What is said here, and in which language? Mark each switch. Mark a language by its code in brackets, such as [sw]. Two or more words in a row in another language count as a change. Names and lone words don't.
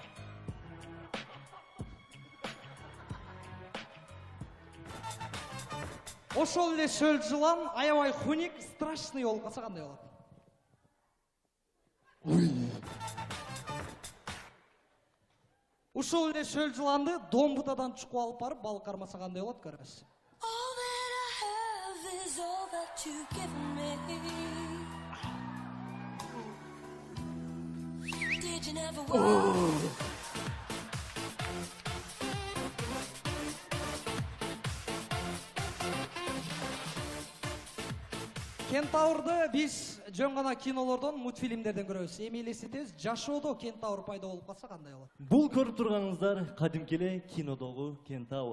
[ky] Ошол эле сөл жылан аябай хуник, страшный болуп калса кандай болот? Ушул эле сөл жыланды домбутадан чукуп алып барып балык кармаса кандай болот, көрөбүз. [en] All that I have is all that you've given me. Did you never want? [ky] Кентаврды биз жөн гана кинолордон, мультфильмдерден көрөбүз. Эми элестетебиз, жашоодо кентавр пайда болуп калса кандай болот? Бул көрүп турганыңыздар кадимки эле кинодогу кентавр.